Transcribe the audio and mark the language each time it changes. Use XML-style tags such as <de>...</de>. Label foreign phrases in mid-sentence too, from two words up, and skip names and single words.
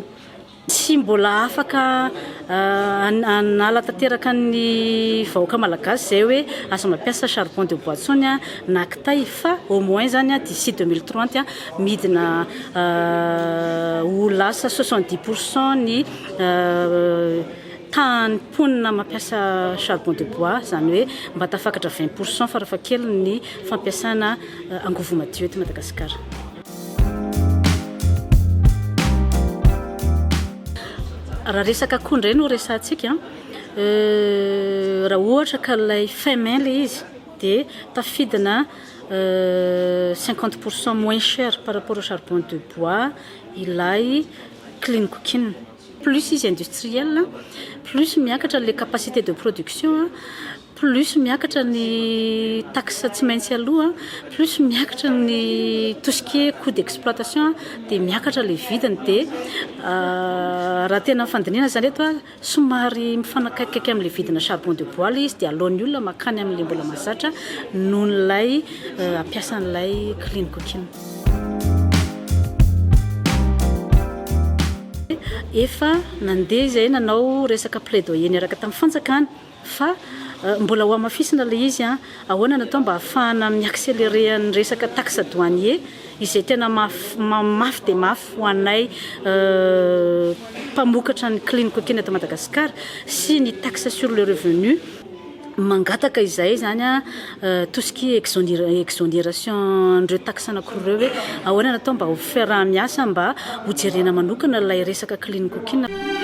<mg>Tsy mbola afaka anala tanteraka ny vahoaka malagasy zay hoe aza mampiasa</mg> <fr>charbon de bois</fr> <mg>tsony na kitay fa</mg> <fr>au moins</fr> <mg>zany d'ici 2030 midina ho lasa 70% ny tany mponina mampiasa</mg> <fr>charbon de bois,</fr> <mg>zany hoe mba tafakatra 20% farafakely ny fampiasana angovo madio eto Madagasikara. Raha resaka akondro no resantsika raha ohatra ka ilay</mg> <fr>fin mai</fr> <mg>ilay izy dia tafidina</mg> <fr>50% moins cher par rapport au charbon de bois</fr> <mg>ilay</mg> <en>clean cooking.</en> <mg>Plus izy industriel, plus miakatra</mg> <fr>les capacités de production,</fr> <mg>plus miakatra ny taxe tsy maintsy aloha, plus miakatra ny</mg> <fr>tout ce qui est coût d'exploitation</fr> <mg>dia miakatra les vidiny dia raha tena fandinihana zany eto somary mifanakaiky amin'ilay vidina</mg> <fr>charbon de bois</fr> <mg>izy dia alohan'ny olona makany amin'ilay mbola mahazatra noho n'ilay ampiasan'ilay</mg> <en>clean cooking.</en> <mg>Efa nandeha izay nanao resaka plaidoyer niaraka tamin'ny fanjakana fa mbola ho amafisina ilay izy ahoana natao mba ahafahana miaccélérer ny resaka</mg> <fr>taxe douanier</fr> <mg>izay tena mafy dia mafy ho anay mpamokatra ny</mg> <en>clean cooking</en> <mg>eto Madagasikara sy ny</mg> <fr>taxe sur le revenu</fr> <mg>mangataka izay zany</mg> <fr>tout ce qui est exonération</fr> <mg>ndreo taxe anankiroa hoe ahoana natao mba ho fiaraha-miasa mba ho jerena manokana ilay resaka</mg> <en>clean cooking.</en>